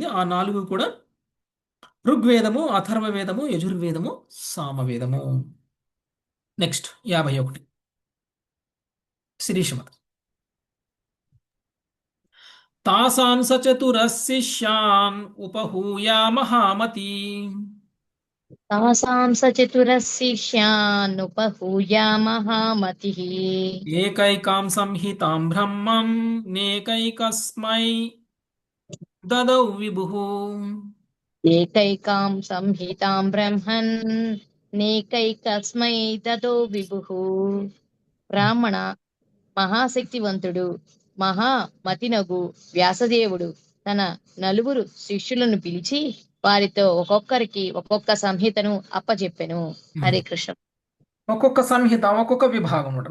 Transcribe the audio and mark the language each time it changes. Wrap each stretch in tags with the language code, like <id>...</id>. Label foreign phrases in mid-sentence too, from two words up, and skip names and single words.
<te>ఆ 4 కూడా ఋగ్వేదము, అథర్వ వేదము, యజుర్వేదము, సామవేదము. నెక్స్ట్ 51 శిరీషమత.</te> <sa>तासां सचतुरशिष्यान् उपहूया महामति तासां स चतुरः शिष्यानुपहूया महामतिः। एकैकां संहितां ब्रह्मं नेकैकस्मै ददौ विभुः. एकैकां संहितां ब्रह्मन् नेकैकस्मै ददौ विभुः।</sa> <te>బ్రాహ్మణ, మహాశక్తివంతుడు, మహామతినగు వ్యాసదేవుడు తన నలుగురు శిష్యులను పిలిచి వారితో ఒక్కొక్కరికి ఒక్కొక్క సంహితను అప్పచెప్పెను. హరే కృష్ణ. ఒక్కొక్క సంహిత, ఒక్కొక్క విభాగం ఉంటుంది.</te>